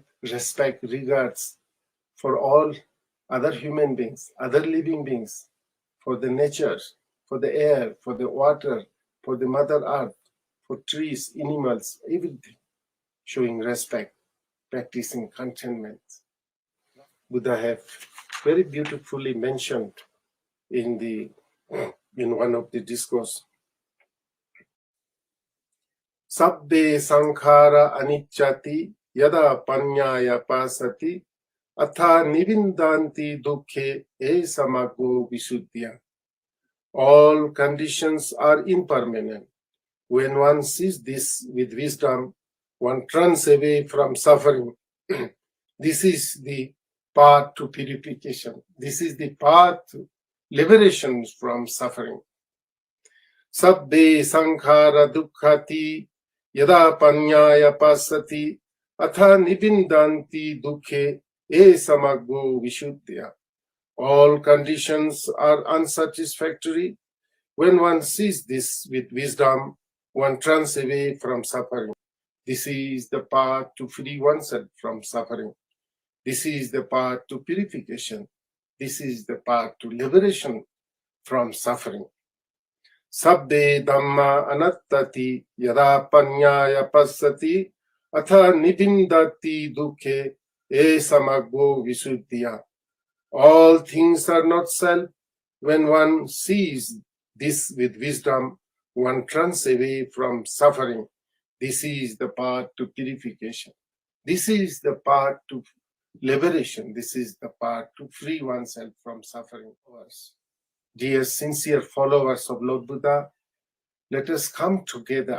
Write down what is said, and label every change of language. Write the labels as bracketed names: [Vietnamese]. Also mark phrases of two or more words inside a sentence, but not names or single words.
[English] Respect, regards for all other human beings, other living beings, for the nature, for the air, for the water, for the Mother Earth, for trees, animals, everything. Showing respect, practicing contentment. Buddha have very beautifully mentioned in one of the discourse. [Pali] Sabbe sankhara anicchati yada panyaya pasati atha nivindanti dukkhe e samago visuddhya. [English] All conditions are impermanent. When one sees this with wisdom, one turns away from suffering. This is the path to purification. This is the path to liberation from suffering. [Pali] Sabbe sankhara dukkhati yada panyaya pasati atha nibindanti dukkhe e samago visuddhya. [English] All conditions are unsatisfactory. When one sees this with wisdom, one turns away from suffering. This is the path to free oneself from suffering. This is the path to purification. This is the path to liberation from suffering. [Pali] Sabbe Dhamma anattati yada panyaya passati atha nibindati dukkhe e samago visuddhya. [English] All things are not self. When one sees this with wisdom, one turns away from suffering. This is the path to purification. This is the path to liberation. This is the path to free oneself from suffering. Dear sincere followers of Lord Buddha, let us come together.